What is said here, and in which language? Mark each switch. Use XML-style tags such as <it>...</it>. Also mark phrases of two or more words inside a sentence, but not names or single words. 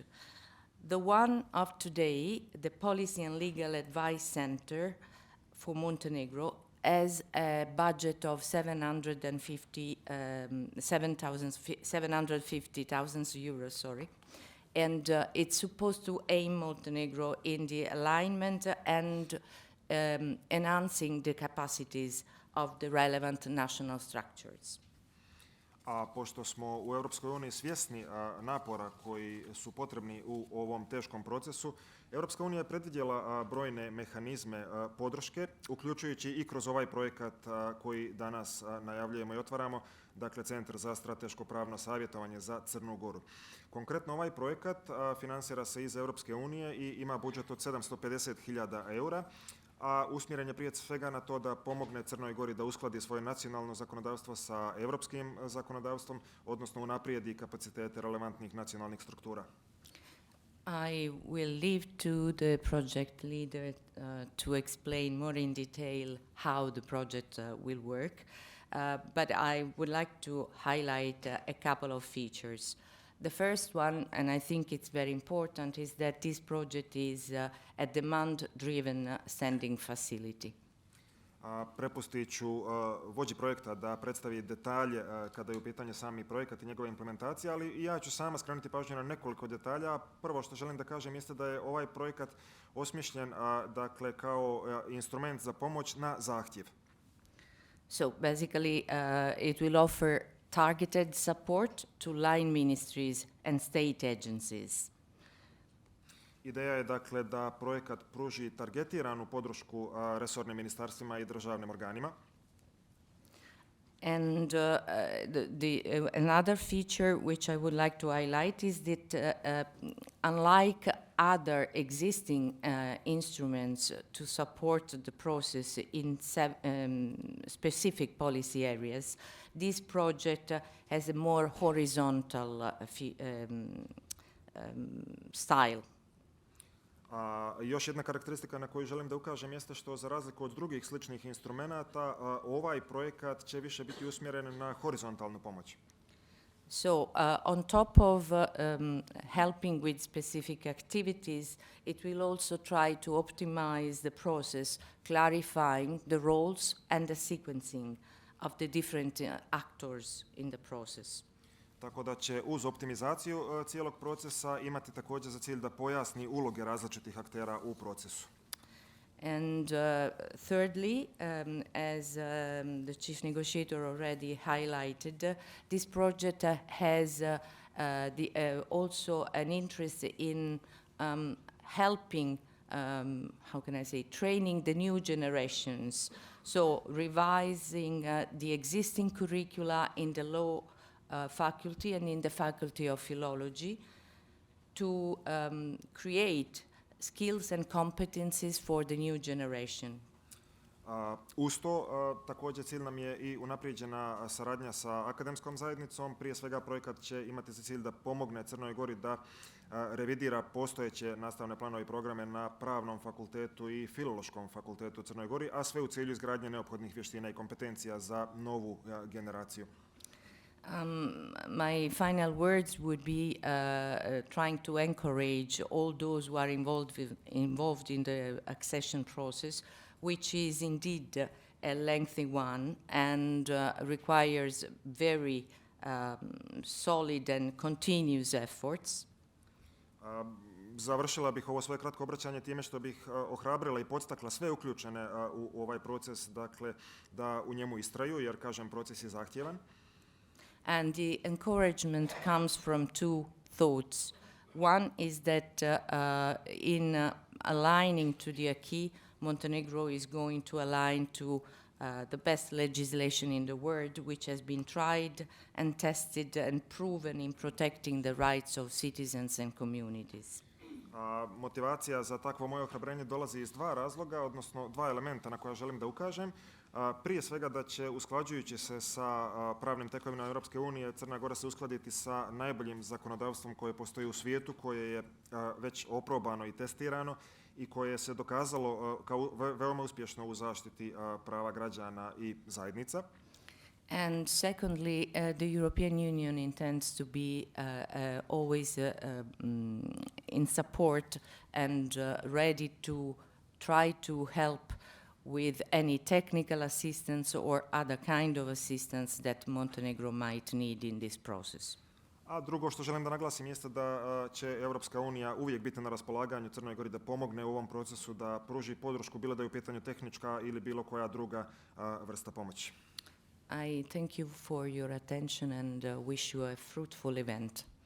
<en>The one of today, the Policy and Legal Advice Center for Montenegro, has a budget of 750,000 euros, sorry. And it's supposed to aim Montenegro in the alignment and enhancing the capacities of the relevant national structures.</en> <sr>A pošto smo u Europskoj uniji svjesni napora koji su potrebni u ovom teškom procesu, Europska unija je predvidjela brojne mehanizme podrške, uključujući i kroz ovaj projekat koji danas najavljujemo i otvaramo, dakle Centar za strateško pravno savjetovanje za Crnu Goru. Konkretno ovaj projekat finansira se iz Europske unije i ima budžet od 750.000 eura, a usmjeren je prije svega na to da pomogne Crnoj Gori da uskladi svoje nacionalno zakonodavstvo sa europskim zakonodavstvom, odnosno unaprijedi kapacitete relevantnih nacionalnih struktura.</sr> <en>I will leave to the project leader to explain more in detail how the project will work, but I would like to highlight a couple of features. The first one, and I think it's very important, is that this project is a demand-driven sending facility.</en> <sr>Prepustit ću vođi projekta da predstavi detalje kada je u pitanju sami projekat i njegova implementacija, ali i ja ću sama skrenuti pažnju na nekoliko detalja. Prvo što želim da kažem jeste da je ovaj projekat osmišljen dakle, kao instrument za pomoć na zahtjev.</sr> <en>So basically it will offer targeted support to line ministries and state agencies.</en> <sr>Ideja je dakle da projekat pruži targetiranu podršku resornim ministarstvima i državnim organima.</sr> <en>And another feature which I would like to highlight is that unlike other existing instruments to support the process in specific policy areas, this project has a more horizontal style.</en> <sr>Još jedna karakteristika na koju želim da ukažem jeste što za razliku od drugih sličnih instrumenata ovaj projekat će više biti usmjeren na horizontalnu pomoć.</sr> <en>So on top of helping with specific activities, it will also try to optimize the process, clarifying the roles and the sequencing of the different actors in the process.</en> <sr>Tako da će uz optimizaciju cijelog procesa imati također za cilj da pojasni uloge različitih aktera u procesu.</sr> <en>And thirdly, as the chief negotiator already highlighted, this project has also an interest in helping, how can I say, training the new generations. So revising the existing curricula in the law faculty and in the faculty of philology to create skills and competencies for the new generation.</en> <sr>Uz to, također cilj nam je i unaprijeđena saradnja sa akademskom zajednicom. Prije svega projekat će imati za cilj da pomogne Crnoj Gori da revidira postojeće nastavne planove i programe na pravnom fakultetu i filološkom fakultetu u Crnoj Gori, a sve u cilju izgradnje neophodnih vještina i kompetencija za novu generaciju.</sr> <en>My final words would be trying to encourage all those who are involved in the accession process, which is indeed a lengthy one and requires very solid and continuous efforts.</en> <sr>Završila bih ovo svoje kratko obraćanje time što bih ohrabrila i podstakla sve uključene u ovaj proces, dakle, da u njemu istraju, jer, kažem, proces je zahtjevan.</sr> <en>And the encouragement comes from two thoughts. One is that in aligning to the acquis, Montenegro is going to align to the best legislation in the world, which has been tried and tested and proven in protecting the rights of citizens and communities.</en> <sr>Motivacija za takvo moje ohrabrenje dolazi iz dva razloga, odnosno dva elementa na koja želim da ukažem. Prije svega da će, usklađujući se sa pravnim tekovinom Europske unije, Crna Gora se uskladiti sa najboljim zakonodavstvom koje postoji u svijetu, koje je već oprobano i testirano i koje se dokazalo kao veoma uspješno u zaštiti prava građana i zajednica.</sr> <en>And secondly, the European Union intends to be always in support and ready to try to help with any technical assistance or other kind of assistance that Montenegro might need in this process.</en> <sr>A drugo što želim da naglasim jeste da će Europska unija uvijek biti na raspolaganju Crnoj Gori da pomogne u ovom procesu, da pruži podršku, bilo da je u pitanju tehnička ili bilo koja druga vrsta pomoći.</sr> <en>I thank you for your attention and wish you a fruitful event.</en>